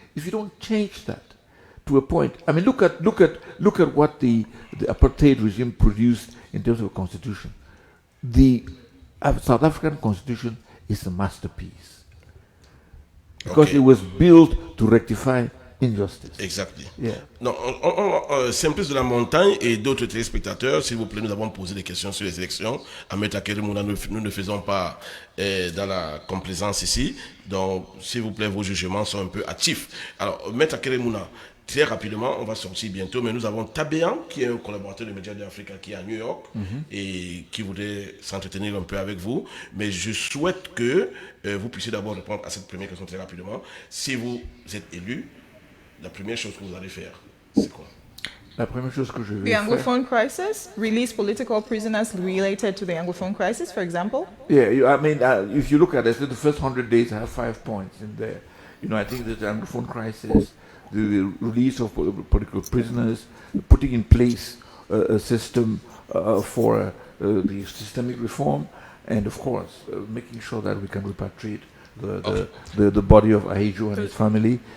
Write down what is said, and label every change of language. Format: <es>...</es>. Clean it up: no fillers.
<en>If you don't change that to a point, I mean, look at what the apartheid regime produced in terms of a constitution. The South African constitution is a masterpiece because it was built to rectify injustice. Exactly. Yeah.</en> <fr>Non, Simplice de la Montagne et d'autres téléspectateurs, s'il vous plaît, nous avons posé des questions sur les élections. À Maître Akere Mouna, nous ne faisons pas dans la complaisance ici. Donc, s'il vous plaît, vos jugements sont un peu hâtifs. Alors, Maître Akere Mouna, très rapidement, on va sortir bientôt, mais nous avons Tabéan, qui est un collaborateur de MEDIA2AFRICA qui est à New York et qui voudrait s'entretenir un peu avec vous. Mais je souhaite que vous puissiez d'abord répondre à cette première question très rapidement. Si vous êtes élu, la première chose que vous allez faire, c'est quoi? La première chose que je vais</fr> <en>The</en> <fr>faire.</fr> <en>Anglophone crisis, release political prisoners related to the Anglophone crisis, for example. Yeah, I mean, if you look at it, the first 100 days have 5 points in there. You know, I think that the Anglophone crisis, the release of political prisoners, putting in place a system for the systemic reform, and of course, making sure that we can repatriate the body of Ahijo and his family.</en>